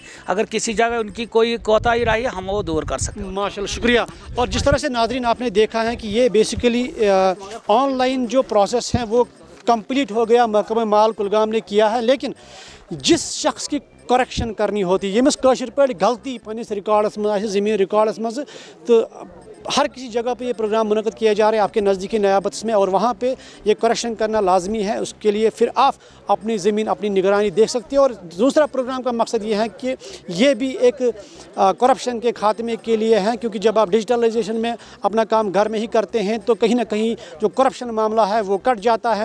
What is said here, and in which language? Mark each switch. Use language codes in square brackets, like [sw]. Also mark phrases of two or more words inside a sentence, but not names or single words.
[ur] اگر کسی جگہ ان کی کوئی کوتاہی رہی ہے ہم وہ دور کر سکتے ہیں. ماشاءاللہ, شکریہ. اور جس طرح سے ناظرین آپ نے دیکھا ہے کہ یہ [en] basically online [ur] جو پروسیس ہیں وہ کمپلیٹ ہو گیا, محکمہ مال کلگام نے کیا ہے. لیکن جس شخص کی کریکشن کرنی ہوتی ہے [ks] یمس کاشر پہ غلطی پنس ریکارڈس مز زمین ریکارڈس مز, [ur] تو ہر کسی جگہ پہ یہ پروگرام منعقد کیا جا رہا ہے آپ کے نزدیکی نیابت میں, اور وہاں پہ یہ کریکشن کرنا لازمی ہے. اس کے لیے پھر آپ اپنی زمین اپنی نگرانی دیکھ سکتے ہیں. اور دوسرا پروگرام کا مقصد یہ ہے کہ یہ بھی ایک کرپشن کے خاتمے کے لیے ہے, کیونکہ جب آپ ڈیجیٹلائزیشن میں اپنا کام گھر میں ہی کرتے ہیں تو کہیں نہ کہیں جو کرپشن معاملہ ہے وہ کٹ جاتا ہے.